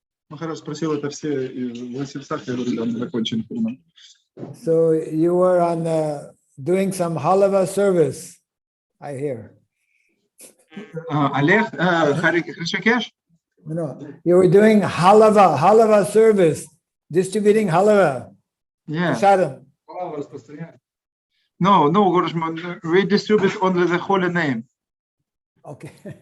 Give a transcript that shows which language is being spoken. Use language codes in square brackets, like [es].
[ru] Maharaj спросил это все в Васильсах, я говорю, да, мы закончили Harinam. [en] So you were on doing some halava service, I hear. [ru] Олег, Hrishikesh? [en] No, you were doing halava service, distributing halava. Yeah. Prasadam. No, Guru, we distribute only the holy name. Okay.